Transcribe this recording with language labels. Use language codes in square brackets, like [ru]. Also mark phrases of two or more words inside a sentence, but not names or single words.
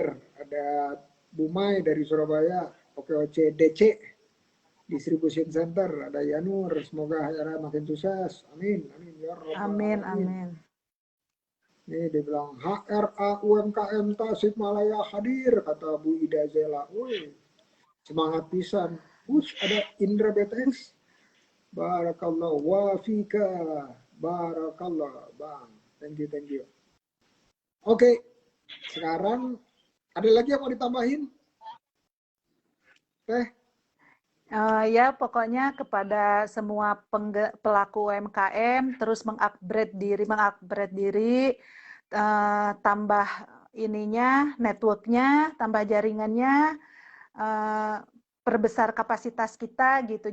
[id] Ada Bu Mai dari Surabaya. OKOC DC Distribution Center. Ada Yanur. Semoga Hayara makin sukses. [ar] آمين. آمين. يا ربّ Amin, Alamin. amin. [id] Nih dia bilang HRA UMKM Tasikmalaya hadir, kata Bu Ida Zela. Wih, semangat pisan. Ada Indra BTX. [ar] بارك الله وفيك. بارك الله, Bang. [en] Thank you, thank you. [id] Oke, sekarang ada lagi yang mau ditambahin? Ya, pokoknya kepada semua pelaku UMKM terus mengupgrade diri, tambah ininya, networknya, tambah jaringannya, perbesar kapasitas kita gitu.